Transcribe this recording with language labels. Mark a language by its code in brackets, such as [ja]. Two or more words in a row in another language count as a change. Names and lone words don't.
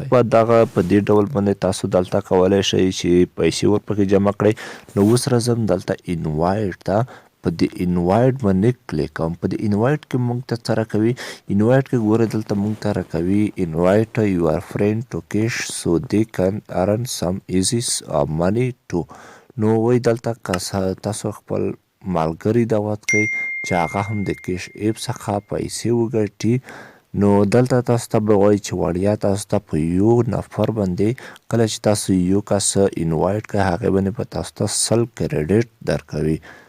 [ps] په دغه په دې ډول باندې تاسو دلته کولی شئ چې پیسې ورپکې جمع کړئ. نو اوس راځم دلته انوایټ ته، په دې انوایټ باندې کلیک کوم. په دې انوایټ کې موږ ته څه راکوي؟ انوایټ کې ګورئ دلته موږ ته راکوي [en] invite your friend to cash so they can earn some easy money too. [ps] نو وایي دلته تاسو خپل ملګري دعوت کړئ چې هغه هم د کیش ایپ څخه پیسې وګټي. نو دلته تاسو ته به وایي چې وړیا تاسو ته په یو نفر باندې کله چې تاسو یو کس انوایټ کړئ، هغې باندې به تاسو ته 100 کریډیټ درکوي.